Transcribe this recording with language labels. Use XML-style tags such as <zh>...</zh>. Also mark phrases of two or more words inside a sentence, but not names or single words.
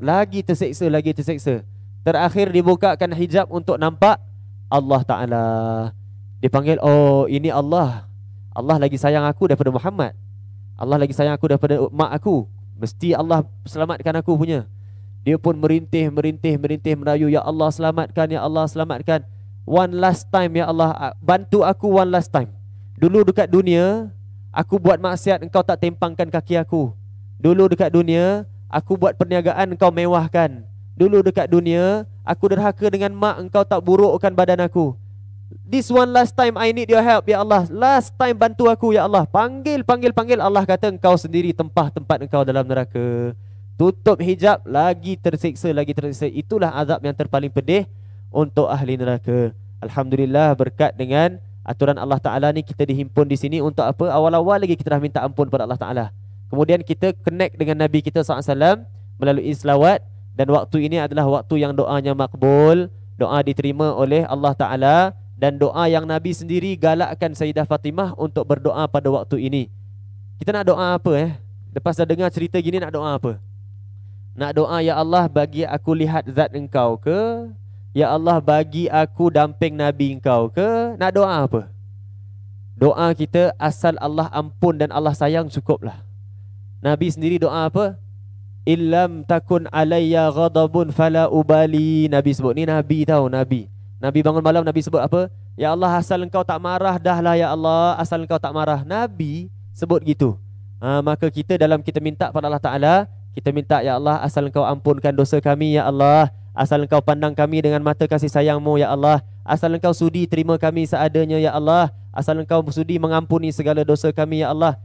<ms>Lagi terseksa, lagi terseksa. Terakhir dibukakan hijab untuk nampak Allah Ta'ala. Dipanggil, oh ini Allah. Allah lagi sayang aku daripada Muhammad. Allah lagi sayang aku daripada mak aku. Mesti Allah selamatkan aku punya. Dia pun merintih merayu, ya Allah selamatkan, ya Allah selamatkan.</ms> <en>One last time</en> <ms>ya Allah, bantu aku</ms> <en>one last time.</en> <ms>Dulu dekat dunia aku buat maksiat, engkau tak tempangkan kaki aku. Dulu dekat dunia aku buat perniagaan, engkau mewahkan. Dulu dekat dunia aku derhaka dengan mak, engkau tak burukkan badan aku.</ms> <en>This one last time I need your help ya Allah. Last time</en> <ms>bantu aku ya Allah. Panggil. Allah kata engkau sendiri tempah tempat engkau dalam neraka. Tutup hijab, lagi tersiksa. Itulah azab yang terpaling pedih untuk ahli neraka. Alhamdulillah, berkat dengan aturan Allah Ta'ala ni kita dihimpun di sini untuk apa? Awal-awal lagi kita dah minta ampun pada Allah Ta'ala. Kemudian kita connect dengan Nabi kita SAW melalui selawat. Dan waktu ini adalah waktu yang doanya makbul, doa diterima oleh Allah Ta'ala. Dan doa yang Nabi sendiri galakkan Sayyidah Fatimah untuk berdoa pada waktu ini. Kita nak doa apa Lepas dah dengar cerita gini, nak doa apa? Nak doa, ya Allah bagi aku lihat zat engkau ke? Ya Allah bagi aku damping Nabi engkau ke? Nak doa apa? Doa kita asal Allah ampun dan Allah sayang cukuplah. Nabi sendiri doa apa?</ms> <ar>إن لم يكن علي غضب فلا أبالي.</ar> <ms>Nabi sebut ni, Nabi tahu, Nabi bangun malam, Nabi sebut apa? Ya Allah asal engkau tak marah dah lah ya Allah, asal engkau tak marah. Nabi sebut gitu. Maka kita dalam kita minta pada Allah Ta'ala, kita minta, ya Allah asal engkau ampunkan dosa kami ya Allah, asal engkau pandang kami dengan mata kasih sayangmu ya Allah, asal engkau sudi terima kami seadanya ya Allah, asal engkau sudi mengampuni segala dosa kami ya Allah.</ms>